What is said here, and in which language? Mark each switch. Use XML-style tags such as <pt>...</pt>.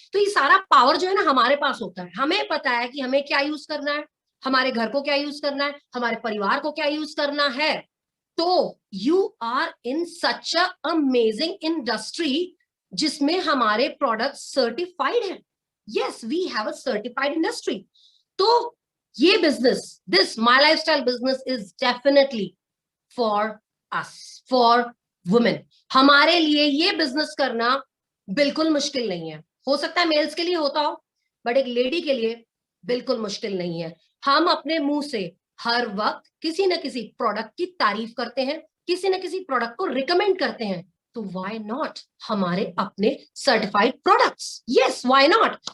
<hi>तो ये सारा पावर जो है ना हमारे पास होता है, हमें पता है कि हमें क्या यूज करना है, हमारे घर को क्या यूज करना है, हमारे परिवार को क्या यूज करना है। तो</hi> <en>you are in such a amazing industry</en> <hi>जिसमें हमारे प्रोडक्ट सर्टिफाइड है।</hi> <en>Yes, we have a certified industry. तो ये business, this My Lifestyle business is definitely for us, for women.</en> <hi>हमारे लिए ये business करना बिल्कुल मुश्किल नहीं है। हो सकता है मेल्स के लिए होता हो, बट एक लेडी के लिए बिल्कुल मुश्किल नहीं है। हम अपने मुंह से हर वक्त किसी न किसी प्रोडक्ट की तारीफ करते हैं, किसी न किसी प्रोडक्ट को रिकमेंड करते हैं, तो व्हाई नॉट हमारे अपने certified products. Yes, why not.</hi>